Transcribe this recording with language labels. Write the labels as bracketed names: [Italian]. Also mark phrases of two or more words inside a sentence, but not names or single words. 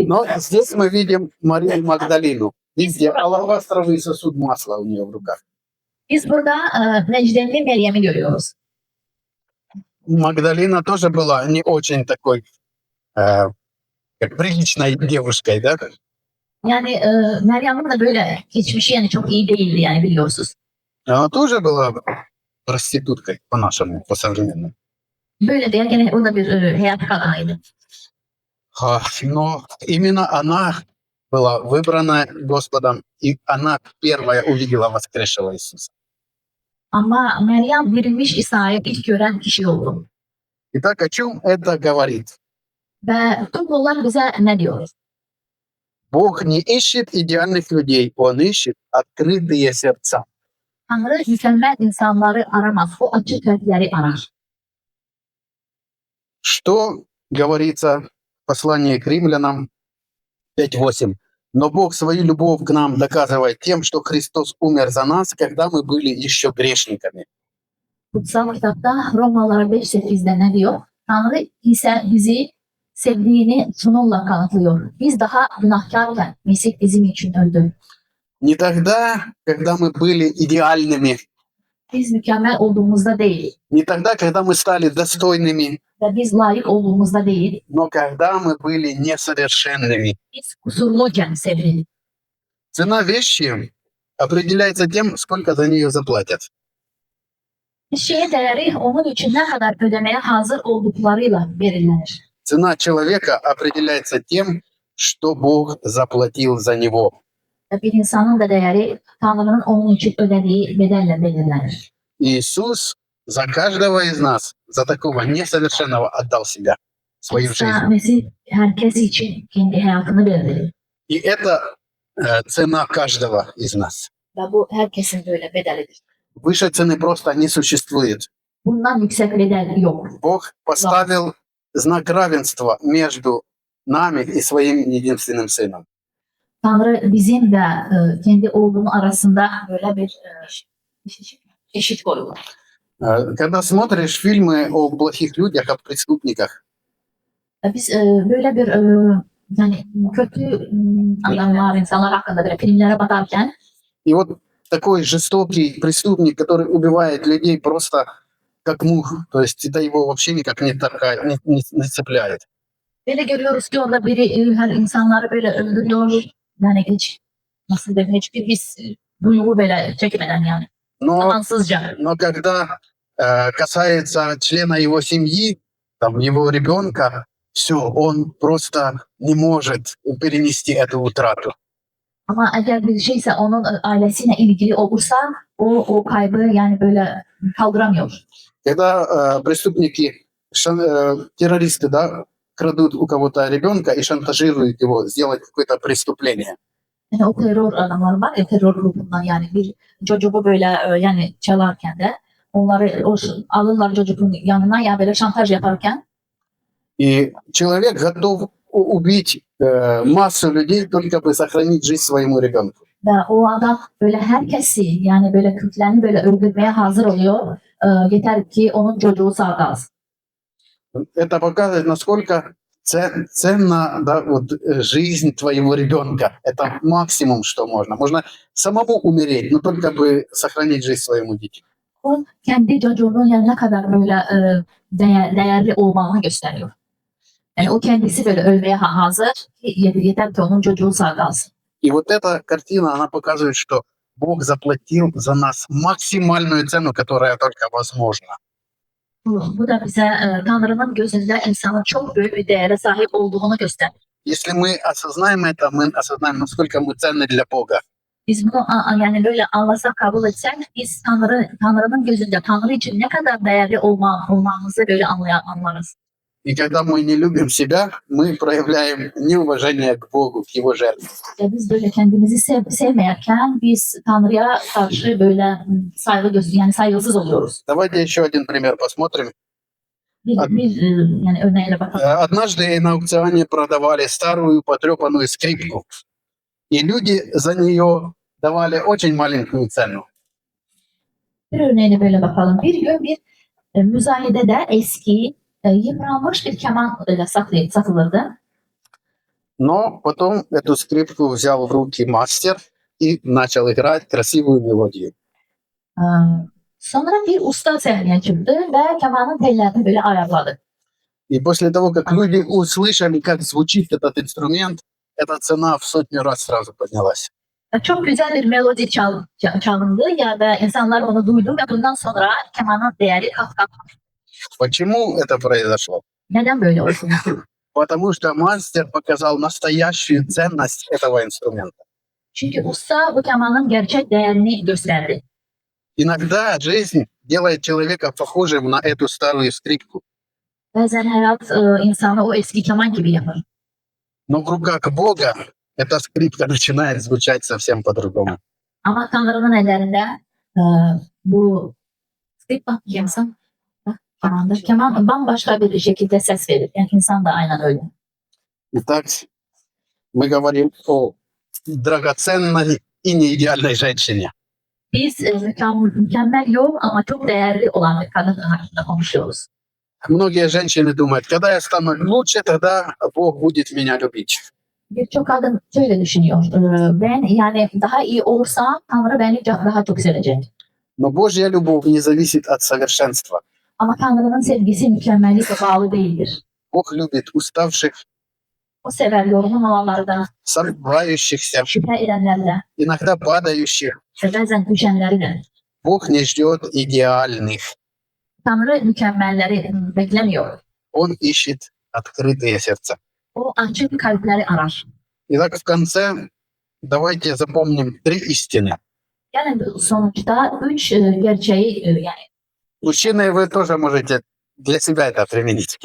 [Russian] Но здесь мы видим Марию Магдалину. Видите, алавастровый сосуд масла у нее в руках. [Turkish] Biz burada Necdenli Meryem'i görüyoruz. [Russian] Магдалина тоже была не очень такой как приличной девушкой, да? [Turkish] Yani Meryem'in de böyle geçmişi yani çok iyi değildi yani biliyorsunuz. [Russian] Она тоже была проституткой по-нашему, по-современному. [Turkish] Böyle de yani o da bir hayat kadınıydı. [Russian] Но именно она была выбрана Господом, и она первая увидела воскресшего Иисуса. [Turkish] Ama Meryem dirilmiş İsa'yı ilk gören kişi oldu. [Russian] Итак, о чем это говорит? [Turkish] Ve tüm bunlar bize ne diyor? [Russian] Бог не ищет идеальных людей, Он ищет открытые сердца. [Turkish] Tanrı mükemmel insanları aramaz. O açık kalpleri arar. [Russian] Что говорится в послании к римлянам 5:8? Но Бог свою любовь к нам доказывает тем, что Христос умер за нас, когда мы были еще грешниками. [Turkish] Kutsal kitapta Romalılar 5:8'de ne diyor? Tanrı ise bizi sevdiğini şununla kanıtlıyor. Biz daha günahkarken Mesih bizim için öldü. [Russian] Не тогда, когда мы были идеальными, [Turkish] Biz mükemmel olduğumuzda değil [Russian] не тогда, когда мы стали достойными, [Turkish] ve biz layık olduğumuzda değil. [Russian] но когда мы были несовершенными. [Turkish] Biz kusurluken sevdilik. [Russian] Цена вещи определяется тем, сколько за нее заплатят. [Turkish] Bir şeye değeri onun için ne kadar ödemeye hazır olduklarıyla belirlenir. [Russian] Цена человека определяется тем, что Бог заплатил за него. [Turkish] Ve bir insanın da değeri Tanrı'nın onun için ödediği bedelle belirlenir. [Russian] Иисус за каждого из нас, за такого несовершенного отдал себя, свою İsa жизнь. [Turkish] Mesih herkes için kendi hayatını verdi. [Russian] И это цена каждого из нас. [Turkish] Ve bu herkesin böyle bedelidir. [Russian] Выше цены просто не существует. [Turkish] Bundan yüksek bedel yok. [Russian] Бог поставил знак равенства между нами и своим единственным Сыном. [Turkish] Tanrı bizim de kendi oğlunun arasında böyle bir eşit koydu. [Russian] Когда смотришь фильмы о плохих людях, о преступниках, [Turkish] Biz böyle bir yani kötü adamlar, insanlar hakkında böyle filmlere bakarken [Russian] и вот такой жестокий преступник, который убивает людей просто как мух, то есть это его вообще никак не цепляет. [Turkish] böyle görüyoruz ki orada biri her insanları böyle öldürüyor. Yani hiç nasıl diyeyim hiçbir his duygu böyle çekmeden yani. [Russian] Но, [Turkish] Amansızca. [Russian] но когда касается члена его семьи, там, его ребенка, все, он просто не может перенести эту утрату. [Turkish] Ama eğer bir şeyse onun ailesiyle ilgili olursa o kaybı yani böyle kaldıramıyor. [Russian] Когда преступники, террористы, да, крадут у кого-то ребенка и шантажируют его сделать какое-то преступление. [Turkish] Yani o terör adamlar var ya terör grubundan yani bir çocuğu böyle yani çalarken de onları alırlar çocuğun yanına ya böyle şantaj yaparken И человек готов убить массу людей, только бы сохранить жизнь своему ребенку. ve o adam böyle herkesi yani böyle Kürtlerini böyle öldürmeye hazır oluyor. Yeter ki onun çocuğu sağ kalsın. [Russian] Это показывает, насколько ценна, да, вот, жизнь твоего ребенка. Это максимум, что можно. Можно самому умереть, но только бы сохранить жизнь своему дитю. [Turkish] O kendi çocuğunun yanına kadar böyle değerli olmağını gösteriyor. Yani o kendisi böyle ölmeye hazır. Yeter ki onun çocuğu sağ kalsın. [Russian] И вот эта картина, она показывает, что Бог заплатил за нас максимальную цену, которая только возможна. [Turkish] Bu da bize Tanrı'nın gözünde insanın çok büyük bir değere sahip olduğunu gösterir. [Russian] Если мы осознаем это, мы осознаем, насколько мы ценны для Бога. [Turkish] Biz bunu yani böyle anlasak, kabul etsek biz Tanrı'nın gözünde Tanrı için ne kadar değerli olmamızı böyle anlarız. [Russian] И когда мы не любим себя, мы проявляем неуважение к Богу, к Его жертве. [Turkish] Biz böyle kendimizi sevmeyerken biz Tanrı'ya karşı böyle yani saygısız oluyoruz. [Russian] Давайте еще один пример посмотрим. [Turkish] Yani örneğine bakalım. [Russian] Однажды на аукционе продавали старую потрепанную скрипку. И люди за нее давали очень маленькую цену. [Turkish] Bir örneğine böyle bakalım. Bir gün bir müzayedede eski yıpranmış bir keman öyle satılırdı. [Russian] Но потом эту скрипку взял в руки мастер и начал играть красивую мелодию. [Turkish] Sonra bir usta sahneye çıktı ve kemanın tellerini böyle ayarladı. [Russian] И после того, как люди услышали, как звучит этот инструмент, эта цена в сотню раз сразу поднялась. [Turkish] Çok güzel bir melodi çalındı ya da insanlar onu duydu ve bundan sonra kemanın değeri kat kat. [Russian] Почему это произошло? [Turkish] Neden böyle olsun? [Russian] Потому что мастер показал настоящую ценность этого инструмента. [Turkish] Çünkü usta bu kemanın gerçek değerini gösterdi. [Russian] Иногда жизнь делает человека похожим на эту старую скрипку. [Turkish] Bazen hayat insanı o eski keman gibi yapar. [Russian] Но в rуках Бога эта скрипка начинает звучать совсем по-другому. [Turkish] Ama Tanrı'nın ellerinde bu skripka kemandır. Keman bambaşka bir şekilde ses verir. Yani insan da aynen öyle. [Russian] Итак, мы говорим о драгоценной и неидеальной женщине. [Turkish] Biz mükemmel yok ama çok değerli olan bir kadın hakkında konuşuyoruz. [Russian] Многие женщины думают, когда я стану лучше, тогда Бог будет меня любить. [Turkish] Birçok kadın şöyle düşünüyor. Ben yani daha iyi olursam Tanrı beni daha çok sevecek. [Russian] Но Божья любовь не зависит от совершенства. [Turkish] Ama Tanrı'nın sevgisi mükemmelliğe bağlı değildir. [Russian] Бог любит уставших, [Turkish] O sever yorgun olanlardan, [Russian] сомневающихся, [Turkish] şüphe edenlerle [Russian] иногда падающих. [Turkish] ve bazen düşenleri de. [Russian] Бог не ждет идеальных. [Turkish] Tanrı mükemmelleri beklemiyor. [Russian] Он ищет открытые сердца. [Turkish] O açık kalpleri arar. [Russian] Итак, в конце давайте запомним 3 истины. [Turkish] Yani sonuçta üç gerçeği yani [Russian] Мужчины, вы тоже можете для себя это применить.